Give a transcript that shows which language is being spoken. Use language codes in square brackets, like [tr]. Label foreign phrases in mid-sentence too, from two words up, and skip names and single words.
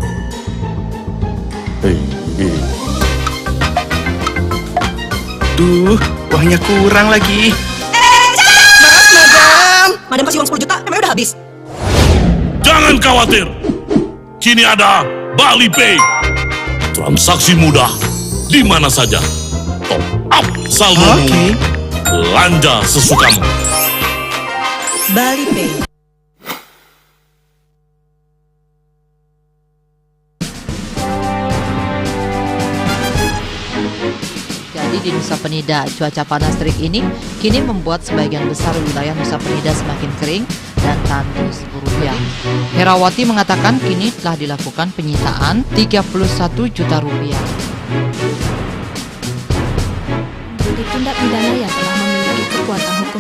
[id] Duh, uangnya kurang lagi. Maaf, Madam. Madam kasih uang 10 juta, emang udah habis. Jangan khawatir, kini ada Bali Pay. Transaksi mudah, di mana saja. Top up saldomu, belanja sesukamu. Bali Pay. Di Nusa Penida, cuaca panas terik ini kini membuat sebagian besar wilayah Nusa Penida semakin kering dan tandus rupiah. Herawati mengatakan kini telah dilakukan penyitaan 31 juta rupiah. Tindak pidana yang telah memiliki kekuatan hukum